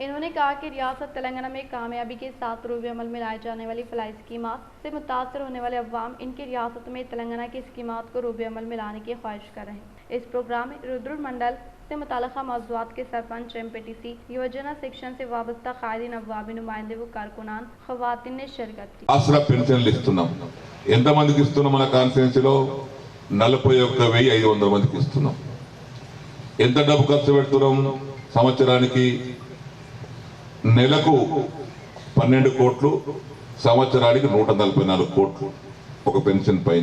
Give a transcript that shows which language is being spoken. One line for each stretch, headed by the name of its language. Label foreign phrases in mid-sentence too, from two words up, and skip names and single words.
Urdu: انہوں نے کہا کہ ریاست تلنگانہ میں کامیابی کے ساتھ روبے عمل میں لائے جانے والی فلاحی اسکیمات سے متاثر ہونے والے عوام ان کی ریاست میں تلنگانہ کی اسکیمات کو روبے عمل میں لانے کی خواہش کر رہے ہیں۔ اس پروگرام میں رودرن منڈل سے متعلقہ موضوعات کے سرپنچ، MPTC یوجنا سیکشن سے وابستہ قائدین، عوامی نمائندے و کارکنان، خواتین نے شرکت کی۔
Telugu: ఆసరా పెన్షన్లు ఇస్తున్నాం. ఎంతమందికి ఇస్తున్నాం మన కాన్స్టిట్యున్సీలో? 41,500 మందికి ఇస్తున్నాం. ఎంత డబ్బు ఖర్చు పెడుతున్నాం సంవత్సరానికి? నెలకు 12 కోట్లు, సంవత్సరానికి 144 కోట్లు ఒక పెన్షన్ పైన.